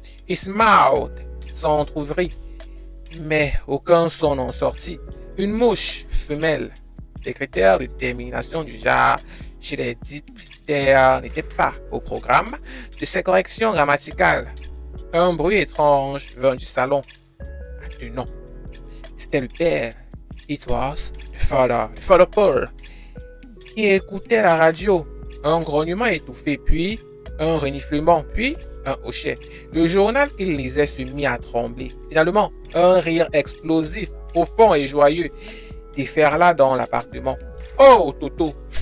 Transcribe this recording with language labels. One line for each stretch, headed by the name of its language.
English: His mouth
French: s'entrouvrit, mais aucun son n'en sortit. Une mouche femelle. Les critères de détermination du genre chez les dictères n'étaient pas au programme de ces corrections grammaticales. Un bruit étrange vint du salon. Attenant. C'était le père.
English: It was the father Paul,
French: qui écoutait la radio. Un grognement étouffé, puis un reniflement, puis un hochet. Le journal qu'il lisait se mit à trembler. Finalement, un rire explosif, profond et joyeux déferla dans l'appartement. Oh, Toto!